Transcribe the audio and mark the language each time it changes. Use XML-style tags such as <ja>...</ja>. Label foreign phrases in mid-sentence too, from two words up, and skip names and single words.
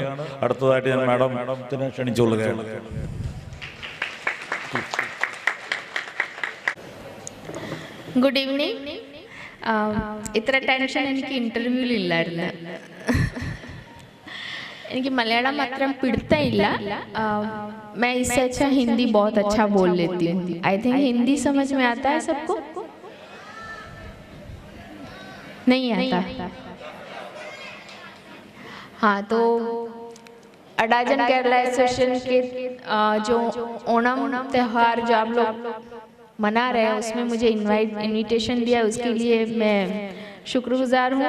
<ml>അടുത്തതായിട്ട് ഞാൻ മാഡത്തിനെ ക്ഷണിച്ചുകൊള്ളുകയാണ്.</ml> <en>good evening.</en> <ml>ഇത്ര ടെൻഷൻ എനിക്ക് ഇന്റർവ്യൂവിലില്ലായിരുന്നു. എനിക്ക് മലയാളം മാത്രം പിടുത്തമില്ല.</ml> <hi>मैं इससे अच्छा हिंदी बहुत अच्छा बोल लेती हूँ.</hi> <en>I think</en> <hi>हिंदी समझ में आता है सबको? नहीं आता? हाँ, तो अडाजन केरला एसोसिएशन के जो ओणम त्यौहार जो आप लोग मना रहे हैं उसमें मुझे इनविटेशन दिया, उसके लिए मैं शुक्रगुजार हूँ.</hi>